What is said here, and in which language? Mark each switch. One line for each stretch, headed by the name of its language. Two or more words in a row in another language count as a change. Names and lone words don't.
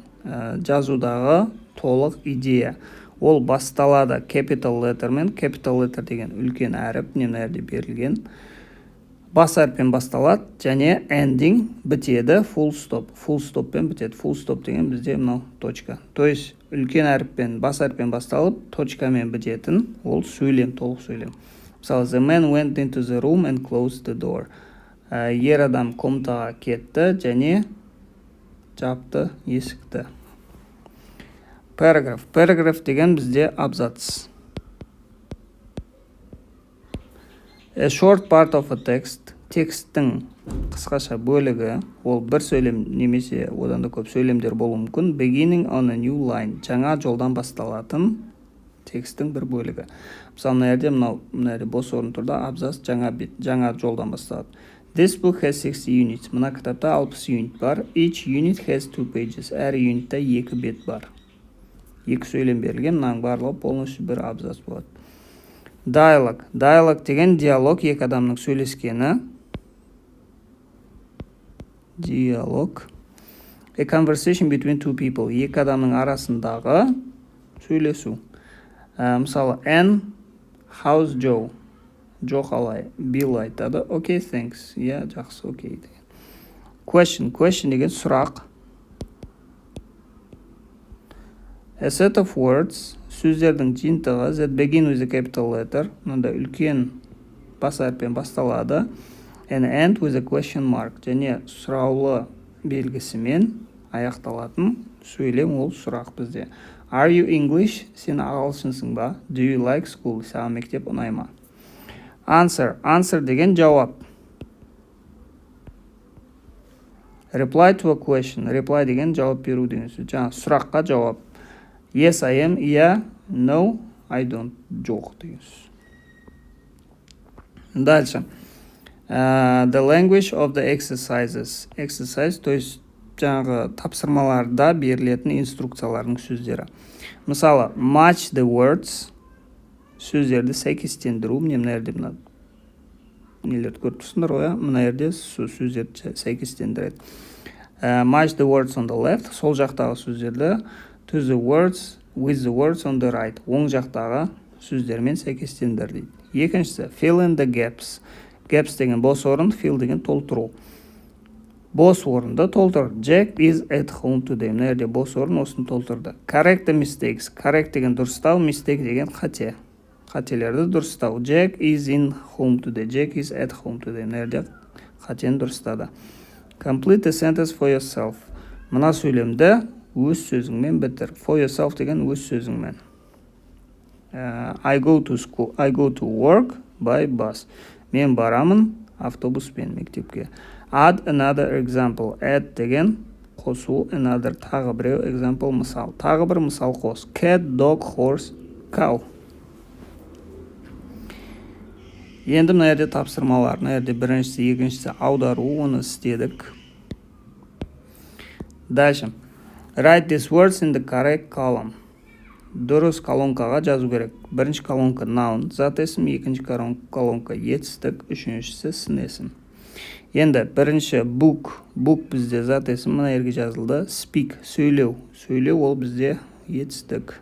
Kazakh: Жазудағы толық идея. Ол басталады
English: capital letterмен. Capital letter
Kazakh: деген үлкен әріп, немнәрде берілген. Бас әріппен басталады, және ending бітеді
English: full stop. Full stopпен
Kazakh: бітеді.
English: Full stop
Kazakh: деген бізде мынау точка. То есть үлкен әріппен, бас әріппен басталып, точкамен бітетін ол сөйлем, толық сөйлем. Мысалы,
English: the man went into the room and closed the door.
Kazakh: Ер адам комнатаға кетті және жапты есікті.
English: Paragraph. Paragraph
Kazakh: деген бізде абзац.
English: A short part of a text.
Kazakh: Текстің қысқаша бөлігі, ол бір сөйлем немесе одан да көп сөйлемдер болуы мүмкін.
English: Beginning on a new line.
Kazakh: Жаңа жолдан басталатын текстің бір бөлігі. Мысалы, мына бос орын тұрды, абзац жаңа бет, жаңа жолдан басталады.
English: This book has 60 units.
Kazakh: Мына кітапта 60 unit бар.
English: Each unit has 2 pages.
Kazakh: Әр юнитта 2 бет бар. 2 сөйлем берілген, мынаның барлығы полностью бір абзац болады.
English: Dialogue. Dialogue
Kazakh: деген диалог, екі адамның сөйлескені. Диалог.
English: A conversation between two people.
Kazakh: Екі адамның арасындағы сөйлесу. Мысалы,
English: Anne, how's Joe?
Kazakh: Joe қалай? Bill айтады.
English: Okay, thanks.
Kazakh: Жақсы,
English: okay. Question. Question
Kazakh: деген сұрақ.
English: A set of words.
Kazakh: Сөздердің жиынтығы
English: that begin with a capital letter.
Kazakh: Мұнда үлкен бас әріппен басталады.
English: And end with a question mark.
Kazakh: Және сұраулы белгісімен аяқталатын сөйлем ол сұрақ бізде.
English: Are you English?
Kazakh: Сен ағылшынсың ба?
English: Do you like school?
Kazakh: Саған мектеп ұнай ма?
English: Answer. Answer
Kazakh: деген жауап.
English: Reply to a question.
Kazakh: Reply деген жауап беру деген сөз. Жаңа сұраққа жауап.
English: Yes, I am. Иә, No, I don't.
Kazakh: Жоқ деген сөз.
Russian: Дальше.
English: The language of the exercises. Exercise,
Russian: то есть
Kazakh: жаңағы тапсырмаларда берілетін инструкциялардың сөздері. Мысалы,
English: match the words.
Kazakh: Сөздерді сәйкестендіру. Міне мына жерде мына нелерді көріп тұрсыңдар ғой, мына жерде сөздерді сәйкестендіреді.
English: Match the words on the left.
Kazakh: Сол жақтағы сөздерді
English: to the words with the words on the right.
Kazakh: Оң жақтағы сөздермен сәйкестендір дейді. Екіншісі,
English: fill in the gaps. Gaps
Kazakh: деген бос орын, fill деген толтыру. Бос орынды толтыр.
English: Jack is at home today.
Kazakh: Мына жерде бос орын, осыны толтырды.
English: Correct the mistakes. Correct
Kazakh: деген дұрыстау, mistake деген қате. Қателерді дұрыстау.
English: Jack is in home today. Jack is at home today.
Kazakh: Мына жерде қатені дұрыстады.
English: Complete the sentence for yourself.
Kazakh: Мына сөйлемді өз сөзіңмен бітір.
English: For yourself
Kazakh: деген өз сөзіңмен.
English: I go to school. I go to work by bus.
Kazakh: Мен барамын автобуспен мектепке.
English: Add another example. Add
Kazakh: деген қосу, another тағы біреу, example мысал. Тағы бір мысал қос.
English: Cat, dog, horse, cow.
Kazakh: Енді мына жерде тапсырмалар. Мына жерде біріншісі, екіншісі аудару, оны істедік.
Russian: Дальше.
English: Write these words in the correct column.
Kazakh: Дұрыс колонкаға жазу керек. Бірінші колонка noun, зат есім, екінші колонка етістік, үшіншісі сын есім. Енді бірінші
English: book, book
Kazakh: бізде зат есім, мына жерге жазылды. Speak, сөйлеу. Сөйлеу ол бізде етістік.